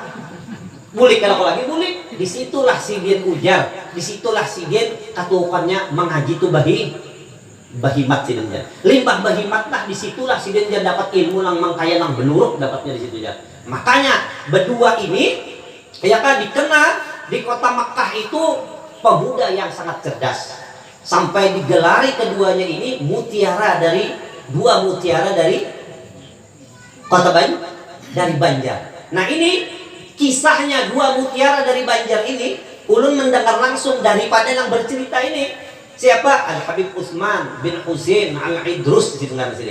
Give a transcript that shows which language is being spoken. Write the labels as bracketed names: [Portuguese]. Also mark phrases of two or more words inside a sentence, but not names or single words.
[Banjar] Bulik kada kau lagi, bulik. Disitulah Sidin ujar, disitulah Sidin katukannya mengaji tu bahimat Sidin jar. Limpah bahimat lah disitulah Sidin jar dapat ilmu yang mangkaya yang beluruk dapatnya di situ jar. [Indonesian] Makanya berdua ini ya kan dikenal di kota Makkah itu pemuda yang sangat cerdas. Sampai digelari keduanya ini dua mutiara dari kota dari Banjar. Nah ini kisahnya dua mutiara dari Banjar ini ulun mendengar langsung daripada yang bercerita ini siapa Al Habib Utsman bin Husain Al Idrus di sini.